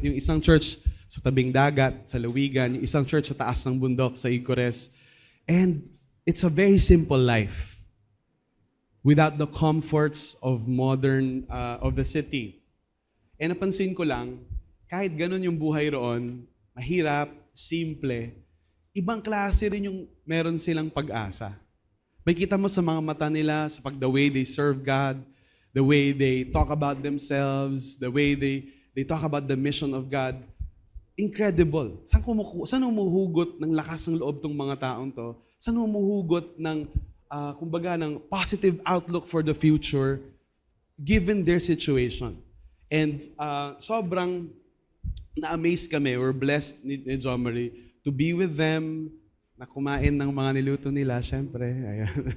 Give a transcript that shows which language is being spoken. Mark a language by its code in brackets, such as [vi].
[tl] Yung isang church sa tabing dagat, sa Lawigan. Yung isang church sa taas ng bundok, sa Icores. [en] And it's a very simple life. Without the comforts of of the city. E napansin ko lang, kahit ganun yung buhay roon, mahirap, simple, ibang klase rin yung meron silang pag-asa. [tl] May kita mo sa mga mata nila, [en] the way they serve God, the way they talk about themselves, the way they talk about the mission of God. Incredible. [tl] Saan humuhugot ng lakas ng loob tong mga taong to? Saan humuhugot ng, ng [en] positive outlook for the future given their situation? [tl] And sobrang na-amaze kami. [en] We're blessed [tl] ni John Marie [en] to be with them, [tl] na kumain ng mga niluto nila, syempre. Ayan.